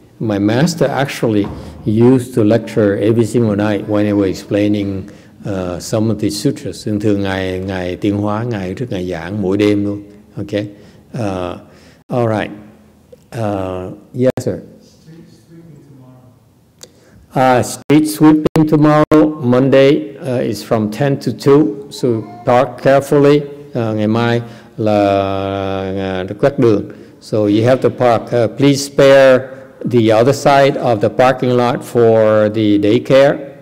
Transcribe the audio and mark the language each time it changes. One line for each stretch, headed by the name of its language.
English: My master actually used to lecture every single night when I was explaining some of these sutras.
Vietnamese: Thường ngài Tiên Hóa, ngài trước ngài giảng mỗi đêm luôn.
English: Okay. All right. Yes, sir. Street sweeping tomorrow, Monday is from 10 to 2, so park carefully.
Vietnamese: Ngày mai là quét đường,
English: so you have to park. Please spare the other side of the parking lot for the daycare.